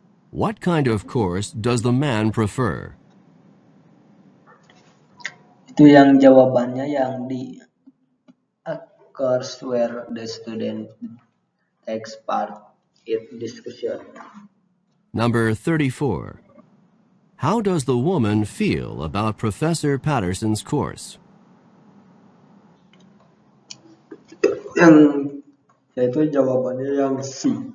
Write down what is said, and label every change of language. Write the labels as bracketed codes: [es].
[en] What kind of course does the man prefer? [id] Itu yang jawabannya yang D. [en] A course where the student takes part in discussion. Number 34. How does the woman feel about Professor Patterson's course? [id] Yang yaitu jawabannya yang C.